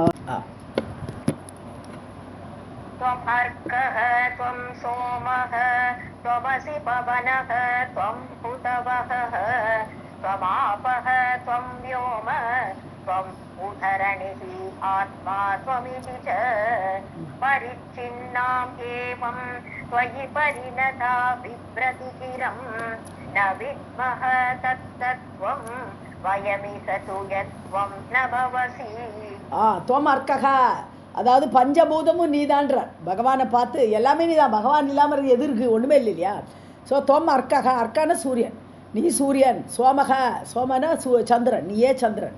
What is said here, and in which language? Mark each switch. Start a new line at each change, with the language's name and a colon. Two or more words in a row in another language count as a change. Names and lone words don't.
Sanskrit: त्वम् अर्कः त्वं सोमः त्वमसि पवनः त्वं हुतवहः त्वमापः त्वं व्योम त्वम् उधरणिः आत्मा त्वमिति च परिच्छिन्नाम् एवं त्वयि परिणता बिभ्रति चिरं न विद्मः तत्तत्त्वं वयमिह तु यत्त्वं न भवसि. त्वम् अर्कः,
Tamil: அதாவது பஞ்சபூதமும் நீதான்றார். பகவானை பார்த்து எல்லாமே நீதான், பகவான் இல்லாமல் எது இருக்குது? ஒன்றுமே இல்லை இல்லையா. ஸோ
Sanskrit: त्वम् अर्कः,
Tamil: அர்க்கான சூரியன், நீ சூரியன். சோமக, சோமன சந்திரன், நீயே சந்திரன்.